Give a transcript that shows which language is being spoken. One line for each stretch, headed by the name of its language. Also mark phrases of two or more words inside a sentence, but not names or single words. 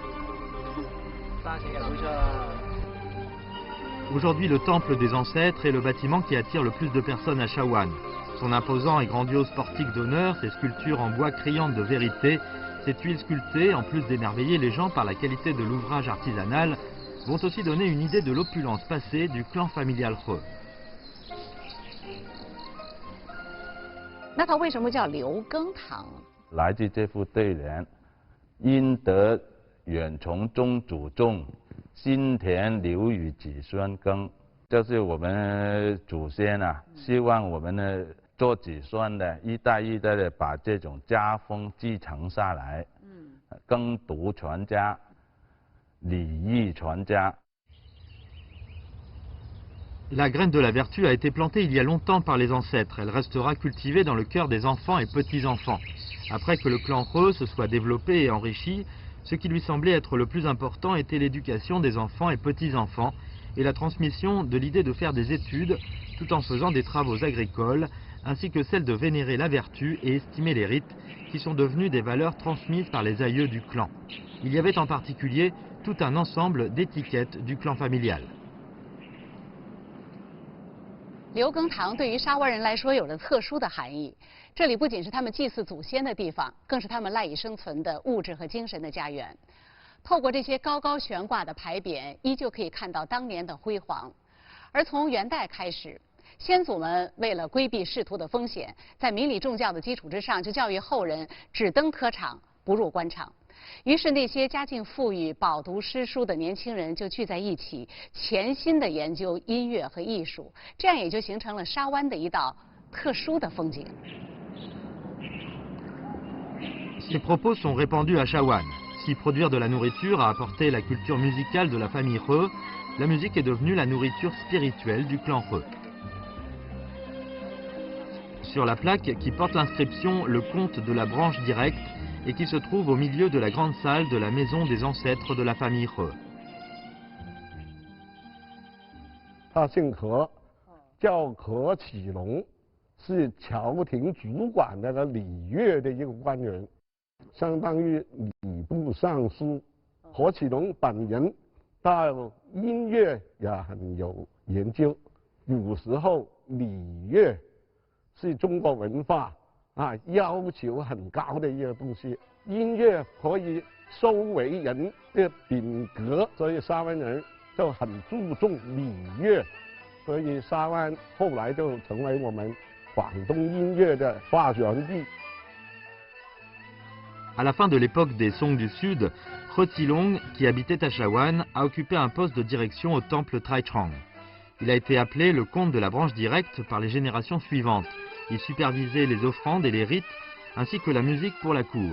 French: Aujourd'hui, le temple des ancêtres est le bâtiment qui attire le plus de personnes à Shawan. Son imposant et grandiose portique d'honneur, ses sculptures en bois criantes de vérité, ces tuiles sculptées, en plus d'émerveiller les gens par la qualité de l'ouvrage artisanal, vont aussi donner une idée de l'opulence passée du clan familial He.
Chinese: 那它为什么叫刘耕堂？来自这副对联：因得远从宗祖种，心田留与子孙耕。就是我们祖先啊，希望我们的做子孙的一代一代的把这种家风继承下来。耕读传家，礼义传家。
French: La graine de la vertu a été plantée il y a longtemps par les ancêtres. Elle restera cultivée dans le cœur des enfants et petits-enfants. Après que le clan He se soit développé et enrichi, ce qui lui semblait être le plus important était l'éducation des enfants et petits-enfants et la transmission de l'idée de faire des études tout en faisant des travaux agricoles, ainsi que celle de vénérer la vertu et estimer les rites, qui sont devenus des valeurs transmises par les aïeux du clan. Il y avait en particulier tout un ensemble d'étiquettes du clan familial.
Chinese: 刘耕堂对于沙湾人来说有着特殊的含义。这里不仅是他们祭祀祖先的地方，更是他们赖以生存的物质和精神的家园。透过这些高高悬挂的牌匾，依旧可以看到当年的辉煌。而从元代开始，先祖们为了规避仕途的风险，在明理重教的基础之上，就教育后人只登科场，不入官场。于是那些家境富裕、饱读诗书的年轻人就聚在一起，潜心地研究音乐和艺术，这样也就形成了沙湾的一道特殊的风景。
French: Ces propos sont répandus à Shawan. Si produire de la nourriture a apporté la culture musicale de la famille He, la musique est devenue la nourriture spirituelle du clan He. Sur la plaque qui porte l'inscription « Le comte de la branche directe » et qui se trouve au milieu de la grande salle de la maison des ancêtres de la famille He.
Chinese: 他姓何，叫何启龙，是朝廷主管那个礼乐的一个官员，相当于礼部尚书。何启龙本人到音乐也很有研究，有时候礼乐是中国文化要求很高的一个东西，音乐可以收为人的品格，所以沙湾人就很注重礼乐，所以沙湾后来就成为我们广东音乐的发源地。
French: À la fin de l'époque des Song du Sud, He Tilong, qui habitait à Shawan, a occupé un poste de direction au temple Traichang. Il a été appelé le comte de la branche directe par les générations suivantes. Il supervisait les offrandes et les rites, ainsi que la musique pour la cour.